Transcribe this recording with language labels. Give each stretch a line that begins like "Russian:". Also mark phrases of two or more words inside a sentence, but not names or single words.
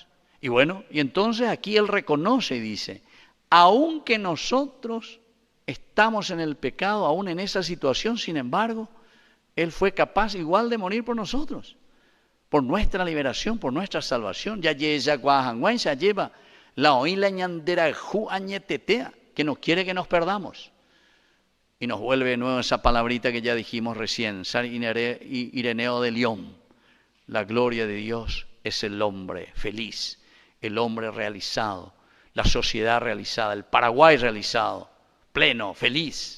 Spanish: Y bueno, y entonces aquí Él reconoce y dice, aunque nosotros estamos en el pecado, aún en esa situación, sin embargo, Él fue capaz igual de morir por nosotros, por nuestra liberación, por nuestra salvación. Ya lleva la
Guarani: oíla ñandera ju añetetea,
Spanish: que no quiere que nos perdamos. Y nos vuelve de nuevo esa palabrita que ya dijimos recién, San Ireneo de León, la gloria de Dios es el hombre feliz, el hombre realizado, la sociedad realizada, el Paraguay realizado, pleno, feliz.